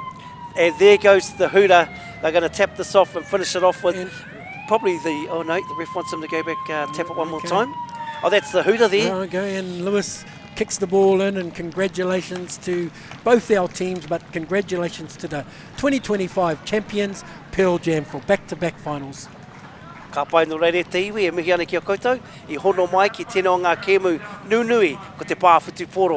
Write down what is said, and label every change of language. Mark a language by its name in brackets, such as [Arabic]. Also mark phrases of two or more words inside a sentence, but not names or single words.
[English] And there goes the hooter. They're going to tap this off and finish it off with probably the... Oh, no, the ref wants them to go back, tap it one more time. Oh, that's the hooter there. Okay, and Lewis kicks the ball in, and congratulations to both our teams, but congratulations to the 2025 champions, Pearl Jam, for back-to-back finals. [Māori] Ka pai no reire te iwi e mihi ana ki a koutou, I hono mai ki tēnā o ngā kēmu nunui ko te pāwhitu poro.